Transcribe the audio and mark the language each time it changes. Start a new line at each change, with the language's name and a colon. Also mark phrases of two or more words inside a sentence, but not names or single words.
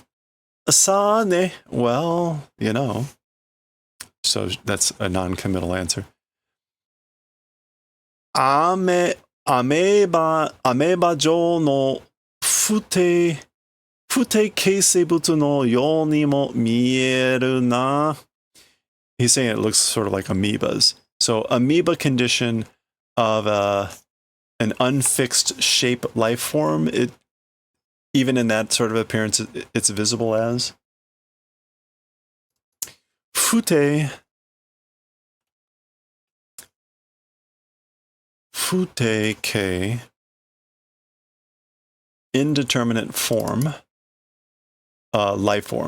English: Asane. Well, you know. So that's a non-committal answer.
Japanese: アメーバ状の不定形生物のようにも見えるな.
English: He's saying it looks sort of like amoebas. So amoeba condition of an unfixed shape life form, it even in that sort of appearance, it's visible as.
Japanese: 不定形,
English: indeterminate form, life form.